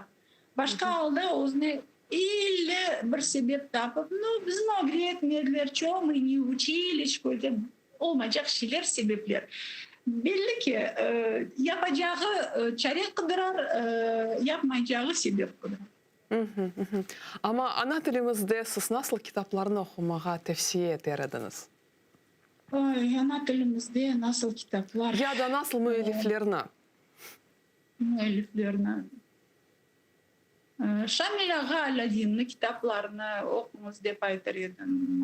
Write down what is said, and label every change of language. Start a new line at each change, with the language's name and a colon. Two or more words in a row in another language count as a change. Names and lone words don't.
Crimean Tatar: Başka olda özüne ille bir sebep tapıp, bizim öğretmenler çoğu mu ne учили, şöyle olmayacak şeyler, sebepler. Belli ki yapacağı çare kıdırar, yapmayacağı sebep kıdırar. Ama ana tilimizde siz nasıl kitaplarını okumağa tavsiye ederdiniz? Ana tilimizde nasıl kitaplar? Ya da nasıl müelliflerine? Müelliflerine. Şamil Ağa Aladin'in kitaplarını okumuz dep aytır edim.